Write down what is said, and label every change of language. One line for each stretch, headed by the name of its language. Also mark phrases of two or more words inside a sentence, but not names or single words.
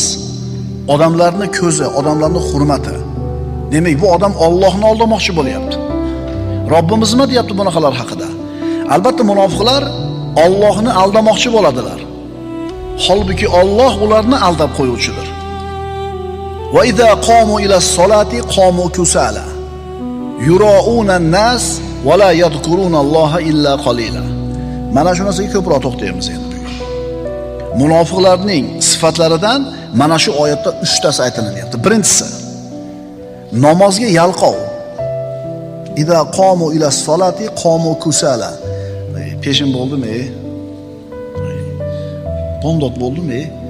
Uzbek: Odamlarning ko'zi, odamlarning hurmati. Demak, bu odam Allohni aldamoqchi bo'lyapti. Robbimiz nima deyapti bunaqalar haqida? Albatta munofiqlar Allohni aldamoqchi bo'ladilar. Holbuki Alloh ularni aldab qo'yuvchidir.
Arabic: وإذا قاموا إلى الصلاة قاموا كسالى. يراءون الناس ولا يذكرون الله إلا قليلا.
Uzbek: Mana shu narsaga ko'proq to'xtaymiz endi. Munofiqlarning sifatlaridan mana shu oyatda 3 tasi aytilyapti. Birinchisi namozga yalqov.
Arabic: إذا قاموا إلى الصلاة قاموا كسالى.
Uzbek: Peshin bo'ldimi? Bomdod bo'ldimi?